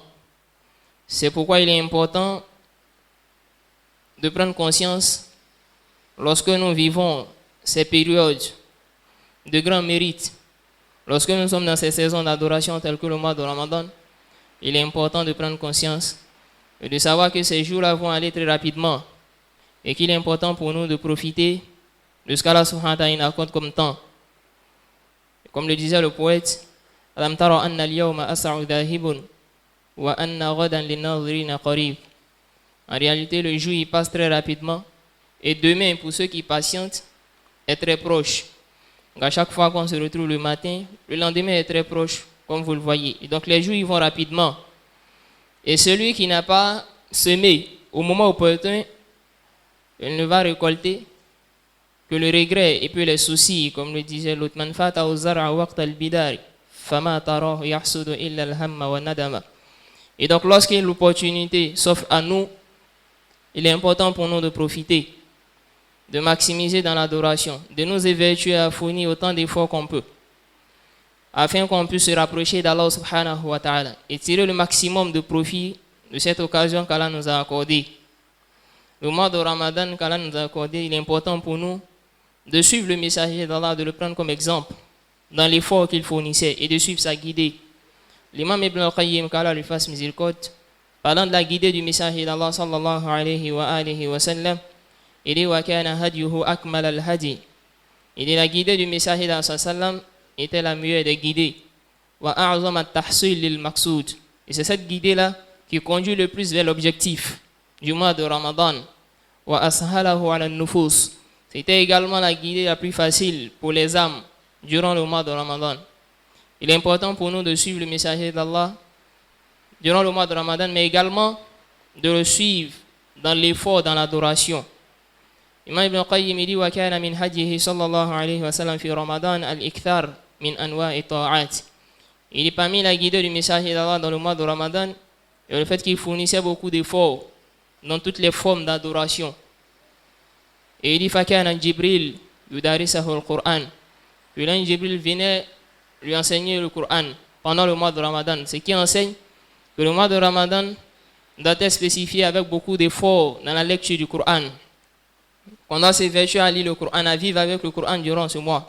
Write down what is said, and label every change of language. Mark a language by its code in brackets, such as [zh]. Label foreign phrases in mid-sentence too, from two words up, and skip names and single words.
[fr] C'est pourquoi il est important de prendre conscience, lorsque nous vivons ces périodes de grand mérite, lorsque nous sommes dans ces saisons d'adoration telles que le mois de Ramadan, il est important de prendre conscience et de savoir que ces jours-là vont aller très rapidement et qu'il est important pour nous de profiter de ce qu'Allah [ar] سبحانه وتعالى [fr] accorde comme temps. Comme le disait le poète, [ar] ألم تر أن اليوم أسرع ذاهب وأن غدا للناظرين قريب. [fr] En réalité, le jour il passe très rapidement et demain, pour ceux qui patientent, est très proche. Donc à chaque fois qu'on se retrouve le matin, le lendemain est très proche, comme vous le voyez. Et donc les jours ils vont rapidement. Et celui qui n'a pas semé au moment opportun, il ne va récolter que le regret et puis les soucis, comme le disait l'autre, [ar] من فات أزر وقت البذار فما تراه يحصد إلا الهم والندامة. [fr] Et donc lorsqu'il y a l'opportunité s'offre à nous, il est important pour nous de profiter, de maximiser dans l'adoration, de nous évertuer à fournir autant d'efforts qu'on peut, afin qu'on puisse se rapprocher d'Allah [ar] سبحانه وتعالى [fr] et tirer le maximum de profit de cette occasion qu'Allah nous a accordée. Le mois de Ramadan qu'Allah nous a accordé, il est important pour nous de suivre le messager d'Allah, de le prendre comme exemple dans l'effort qu'il fournissait et de suivre sa guidée. L'imam Ibn al-Qayyim, qu'Allah lui fasse miséricorde, parlant de la guidée du messager d'Allah [ar] صلى الله عليه وسلم, [fr] il dit [ar] وكان هديه أكمل الهدي. [fr] Il dit la guidée du messager d'Allah [ar] صلى الله عليه وسلم [fr] était la meilleure des guidées. [ar] وأعظم التحصيل للمقصود. [fr] Et c'est cette guidée-là qui conduit le plus vers l'objectif du mois de Ramadan. [ar] وأسهله على النفوس. [fr] C'était également la guidée la plus facile pour les âmes durant le mois de Ramadan. Il est important pour nous de suivre le messager d'Allah durant le mois de Ramadan, mais également de le suivre dans l'effort, dans l'adoration. [ar] Imam Ibn Qayyim dit وكان من هديه صلى الله عليه وسلم في رمضان الإكثار من أنواع الطاعات. [fr] Il est parmi la guidée du messager d'Allah dans le mois de Ramadan et le fait qu'il fournissait beaucoup d'efforts dans toutes les formes d'adoration. Et il dit [ar] فكان جبريل يدارسه القرآن. [fr] Puis là, Jibril venait lui enseigner le Coran pendant le mois de Ramadan. Ce qui enseigne que le mois de Ramadan doit être spécifié avec beaucoup d'efforts dans la lecture du Coran. On doit s'évertuer à lire le Coran, à vivre avec le Coran durant ce mois.